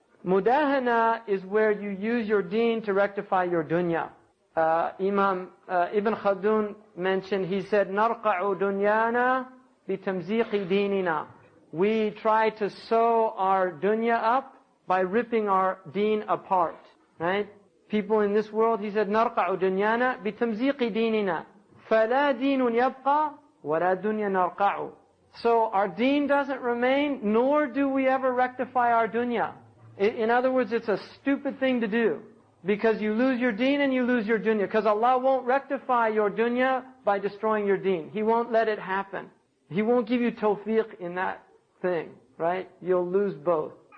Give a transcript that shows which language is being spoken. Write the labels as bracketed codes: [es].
[en] Mudahana is where you use your deen to rectify your dunya. Imam Ibn Khaldun mentioned, he said, [ar] نَرْقَعُ دُنْيَانَا بِتَمْزِيقِ دِينِنَا. [en] We try to sew our dunya up by ripping our deen apart, right? People in this world, he said, [ar] نَرْقَعُ دُنْيَانَا بِتَمْزِيقِ دِينِنَا فَلَا دِينٌ يَبْقَى وَلَا دُنْيَا نَرْقَعُ. [en] So our deen doesn't remain, nor do we ever rectify our dunya. In other words, it's a stupid thing to do. Because you lose your deen and you lose your dunya. Because Allah won't rectify your dunya by destroying your deen. He won't let it happen. He won't give you tawfiq in that thing, right? You'll lose both.